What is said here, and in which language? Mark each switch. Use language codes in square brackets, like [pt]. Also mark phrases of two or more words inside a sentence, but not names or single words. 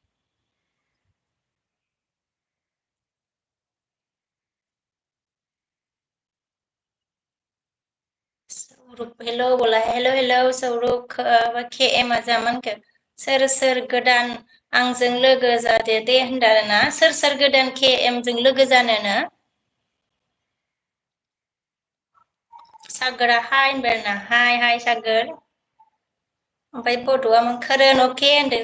[brx] सौरभ हेलो बोला हेलो हेलो सौरभ के एम आ जामानखो सोर गोदान आंजों लोगो जादो दे होनदों आरोना सोर गोदान के एम जों लोगो जानोनो सागोरा हाय होनबाय आरोना हाय सागोर ओमफ्राय बड'आ खोरोन अके होनदों